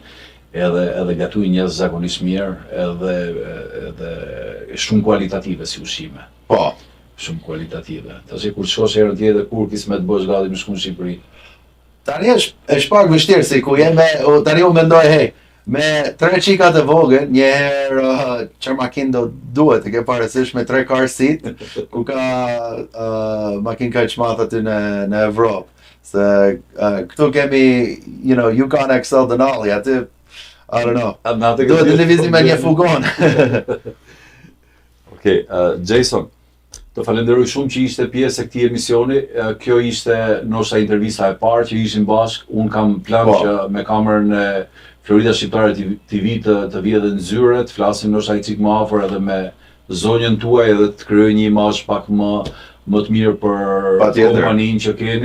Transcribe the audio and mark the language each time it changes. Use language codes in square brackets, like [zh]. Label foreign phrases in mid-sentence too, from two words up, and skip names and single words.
[sq] Edhe gatuin jashtëzakonisht mirë, edhe shumë kualitative si ushqime. Po. Shumë kualitative. Tash kur shkosh herën tjetër kur kismet bësh gati me shku në Shqipëri. Tani është pak vështirë si ku jeme, tani u mendoj, hey, me 3 qikat e vogël, njëherë çfarë makinë do duhet, e ke parasysh me 3 [en] car seat, [sq] ku ka makinë kaq madhe aty në Evropë. Se këtu kemi, Yukon XL Denali, aty, [en] I don't know. [sq] Duhet të lëvizim me një fugon. Okej, Jason, të falenderoj shumë që ishte pjesë e këtij emisioni. Kjo ishte ndoshta intervista e parë që ishim bashkë. Un kam plan që me kamerën e Florida Shqiptare TV të vi edhe në zyre, të flasim ndoshta një çik më afër edhe me zonjën tuaj edhe të krijoj një imazh pak më të mirë për kompaninë që keni.